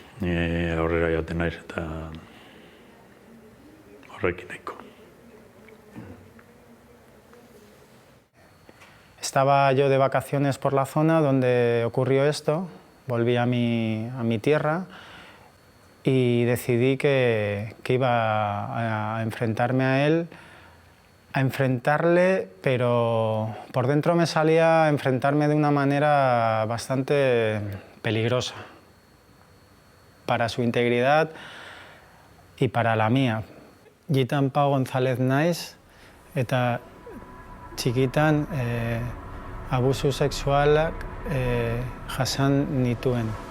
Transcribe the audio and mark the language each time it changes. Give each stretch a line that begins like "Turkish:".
Basque: Ni aurrera joaten naiz eta horrekin nahiko.
Spanish: Estaba yo de vacaciones por la zona donde ocurrió esto, volví a mi tierra y decidí que iba a enfrentarme a él, a enfrentarle, pero por dentro me salía a enfrentarme de una manera bastante peligrosa para su integridad y para la mía.
Basque: Gitan Pau González naiz eta txikitan abusu sexualak jasan nituen.